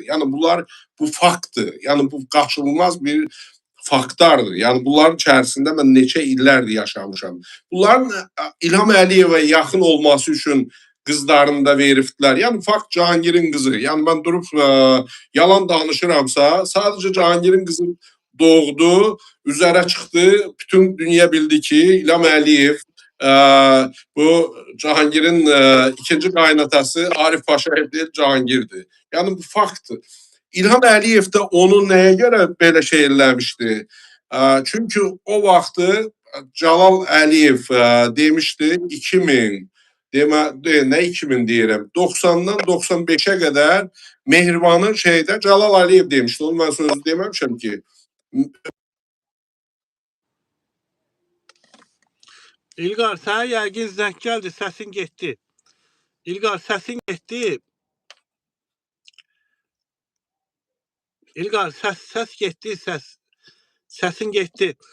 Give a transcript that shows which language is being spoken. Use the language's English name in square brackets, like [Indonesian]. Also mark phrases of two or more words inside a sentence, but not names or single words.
[Azerbaijani] Yəni bunlar bu faktdır. Yəni bu qaçılmaz bir faktlardır. Yəni bunların içərisində mən neçə illərdir yaşamışam. Bunların İlham Əliyevə yaxın olması üçün qızlarını da veribdilər. Yəni fakt Cahangirin qızı. Yəni mən durub yalan danışıramsa, [Turkish] sadece Cahangirin kızı doğdu, üzere çıktı. Bütün dünya bildi ki İlham Əliyev bu Cahangir'in ikinci kaynatası Arif Paşayev değil Cahangir'di. Yani bu faktı. İlham Əliyev de onu neye göre böyle şey eləmişdi? [Azerbaijani] Çünkü o vaxtı Celal Əliyev demişti 2000 ne 2000 deyirəm 90'dan 95'e kadar Mehriban'ın şeydə Celal Əliyev demişdi. Onu mən sözü deməmişəm ki. İlqar, sənə yəqin zəng gəldi, səsin getdi. İlqar, səsin getdi. İlqar, səs getdi, səsin getdi.